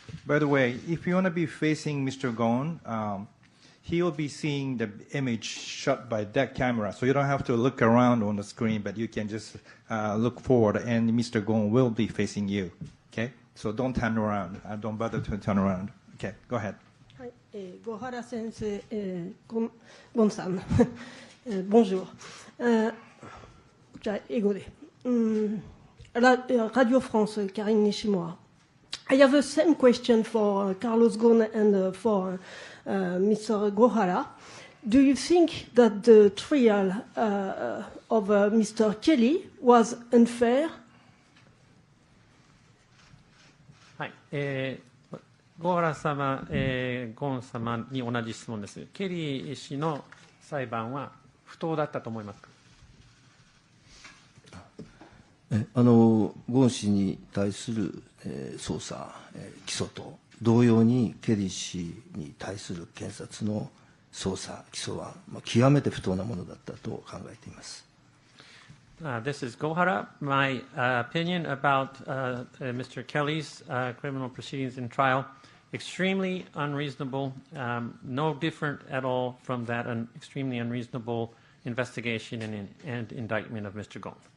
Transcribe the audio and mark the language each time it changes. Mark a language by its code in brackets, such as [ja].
[en] By the way, if you want to be facing Mr. Ghosn, he will be seeing the image shot by that camera, so you don't have to look around on the screen, but you can just look forward, and Mr. Ghosn will be facing you. Okay, so don't turn around. Don't bother to turn around. Okay, go ahead. [ja] はい、Gohara 先生、ゴンさん、Bonjour. じゃあ英語で。Radio France, Karine Nishimura. [en] I have the same question for Carlos Ghosn and for Mr. Gohara. Do you think that the trial of Mr. Kelly was unfair? [ja] はい、ゴーラ様、ゴン様に同じ質問です。ケリー氏の裁判は不当だったと思いますか？ゴーン氏に対する捜査、起訴と同様にケリー氏に対する検察の捜査、起訴は極めて不当なものだったと考えています。 [en] This is Gohara. My opinion about Mr. Kelly's criminal proceedings and trial, extremely unreasonable, no different at all from that extremely unreasonable investigation and indictment of Mr. Ghosn.